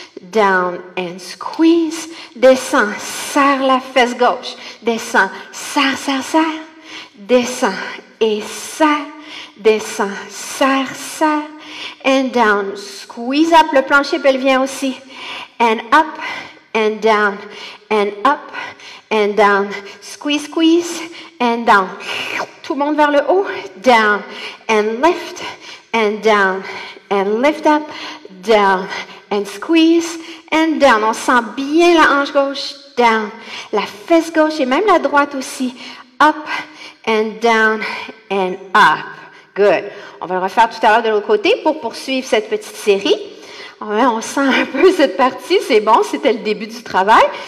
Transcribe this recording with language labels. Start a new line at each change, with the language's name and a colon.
English: Down and squeeze.
French: Descends, serre la fesse gauche. Descends, serre. Descends et serre. Descends, serre.
English: And down, squeeze up.
French: Le plancher pelvien aussi.
English: And up, and down, and up, and down. Squeeze, and down.
French: Tout le monde vers le haut.
English: Down, and lift, and down, and lift up, down, and squeeze, and down.
French: On sent bien la hanche gauche, down. La fesse gauche et même la droite aussi.
English: Up, and down, and up. Good.
French: On va le refaire tout à l'heure de l'autre côté pour poursuivre cette petite série. On sent un peu cette partie, c'est bon, c'était le début du travail.